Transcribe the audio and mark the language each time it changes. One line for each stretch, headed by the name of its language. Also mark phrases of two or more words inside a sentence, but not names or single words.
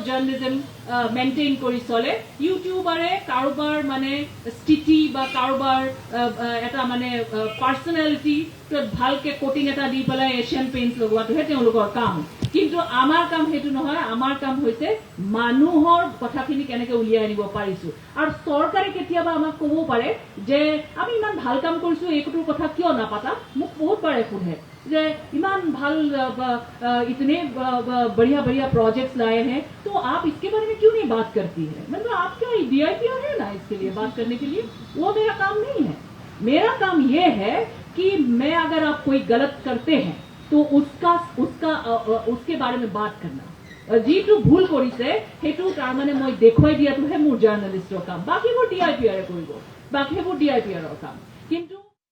English: journalism maintain
Assamese: কৰি চলে ইউটিউবাৰে কাৰোবাৰ মানে স্থিতি বা কাৰোবাৰ এটা মানে পাৰ্চনেলিটি ভালকৈ কোটিং এটা দি পেলাই এছিয়ান পেইণ্টছ লগোৱাটোহে তেওঁলোকৰ কাম কিন্তু আমাৰ কাম সেইটো নহয় আমাৰ কাম হৈছে মানুহৰ কথাখিনি কেনেকৈ উলিয়াই আনিব পাৰিছোঁ আৰু চৰকাৰে কেতিয়াবা আমাক ক'বও পাৰে যে আমি ইমান ভাল কাম কৰিছোঁ এইটোৰ কথা কিয় নাপাতা মোক বহুতবাৰে সোধে যে ইমান ভাল
Hindi: इतने बढ़िया बढ़िया प्रोजेक्ट्स लाए हैं तो आप इसके बारे में क्यों नहीं बात करती है मतलब आप क्या DIPR है ना इसके लिए बात करने के लिए वो मेरा काम नहीं है मेरा काम ये है कि मैं अगर आप कोई गलत करते हैं तो उसके बारे में बात करना
Assamese: যিটো ভুল কৰিছে সেইটো তাৰমানে মই দেখুৱাই দিয়াটোহে মোৰ জাৰ্নেলিষ্টৰ কাম বাকীবোৰ DIPR কৰিব বাকীবোৰ DIPR ৰ কাম কিন্তু